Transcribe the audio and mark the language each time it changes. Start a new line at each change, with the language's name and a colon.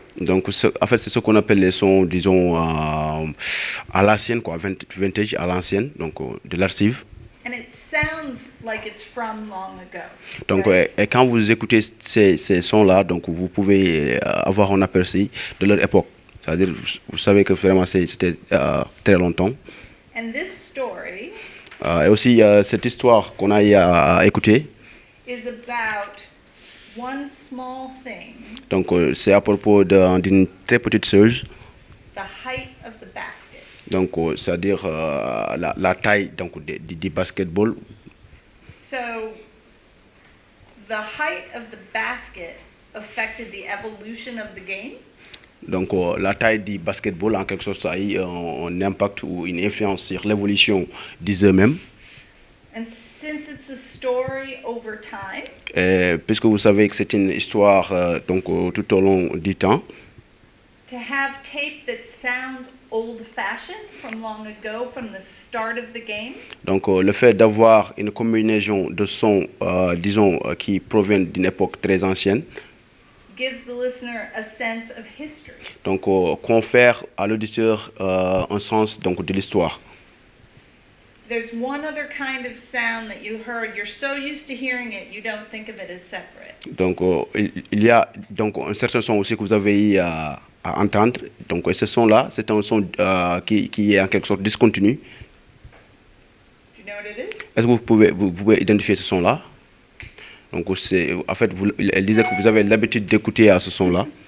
French: Donc, en fait, c'est ce qu'on appelle les sons, disons, à l'ancienne, quoi, vintage à l'ancienne, donc de l'archive.
English: And it sounds like it's from long ago.
French: Donc,
English: right?
French: et quand vous écoutez ces sons-là, donc vous pouvez avoir un aperçu de leur époque. C'est-à-dire, vous savez que vraiment c'était très longtemps.
English: And this story
French: Et aussi, cette histoire qu'on a eu à écouter,
English: is about one small thing,
French: donc c'est à propos d'une très petite chose,
English: the height of the basket.
French: donc c'est-à-dire la taille donc, du basketball.
English: So the height of the basket affected the evolution of the game.
French: Donc la taille du basketball, en quelque sorte, a eu un impact ou une influence sur l'évolution des jeux même.
English: And since it's a story over time,
French: Puisque vous savez que c'est une histoire donc, tout au long du temps,
English: to have tape that sounds old-fashioned from long ago, from the start of the game,
French: donc le fait d'avoir une combinaison de sons, disons, qui proviennent d'une époque très ancienne,
English: gives the listener a sense of history.
French: donc confère à l'auditeur un sens donc, de l'histoire.
English: There's one other kind of sound that you heard. You're so used to hearing it, you don't think of it as separate.
French: Donc il y a donc un certain son aussi que vous avez eu à entendre. Donc ce son-là, c'est un son qui est en quelque sorte discontinu.
English: Do you know what it is?
French: Est-ce que vous pouvez identifier ce son-là? Donc c'est en fait elle disait que vous avez l'habitude d'écouter à ce son-là.